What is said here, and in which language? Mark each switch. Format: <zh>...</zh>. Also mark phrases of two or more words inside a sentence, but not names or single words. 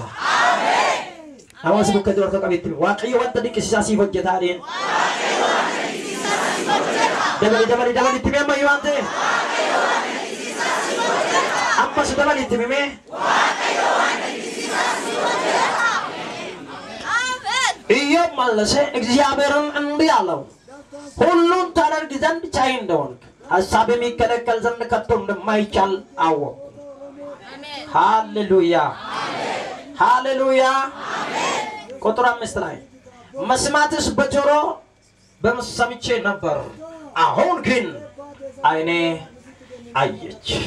<om>Hawaasa bakka jiru harka qabeetti Waaqayyo wanta dinqisiisaa siif hojjetaa dheen. Dabali itti mee ammayyoo waan ta'eef. Ammas dabali itti mee.</om> <am>ኢዮብ መለሰ እግዚአብሔርን እንዲህ አለው ሁሉን ታደርግ ዘንድ ቻይ እንደሆንክ ሐሳብ የሚከለከል ዘንድ ከቶ እንደማይቻል አወቅሁ። ሃሌሉያ ሃሌሉያ። ቁጥር 5 ላይ መስማትስ በጆሮ በመሰምቼ ነበር አሁን ግን አይኔ አየች።</am>